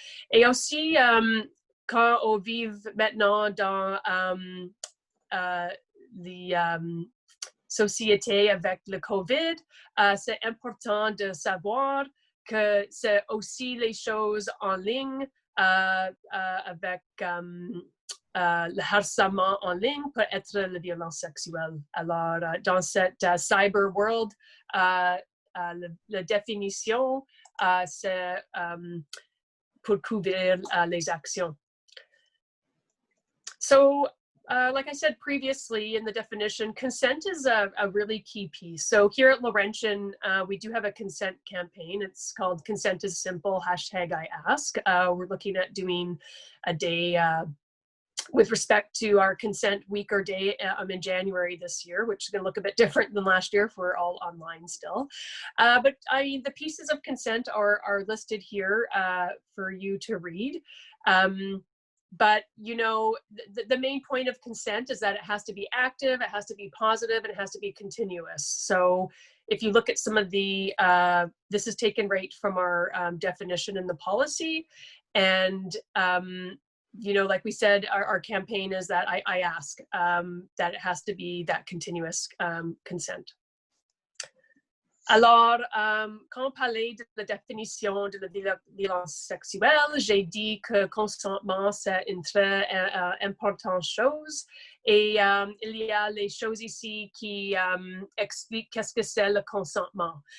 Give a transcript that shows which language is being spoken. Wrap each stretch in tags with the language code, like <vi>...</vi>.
<fr>Et aussi, quand on vit maintenant dans les société avec le COVID, c'est important de savoir que c'est aussi les choses en ligne avec le harcèlement en ligne peut être la violence sexuelle. Alors, dans cette</fr> <en>cyber world,</en> <fr>la définition, c'est pour couvrir les actions.</fr> <en>So, like I said previously in the definition, consent is a really key piece. So here at Laurentian, we do have a consent campaign. It's called Consent is Simple, #IAsk. We're looking at doing a day with respect to our consent week or day in January this year, which is going to look a bit different than last year if we're all online still. But the pieces of consent are listed here for you to read. But, the main point of consent is that it has to be active, it has to be positive, and it has to be continuous. So if you look at some of the, this is taken right from our definition in the policy. And, like we said, our campaign is that I ask that it has to be that continuous consent.</en> <fr>Alors, quand on parlait de la définition de la violence sexuelle, j'ai dit que consentement, c'est une très importante chose. Et il y a les choses ici qui expliquent qu'est-ce que c'est le consentement.</fr>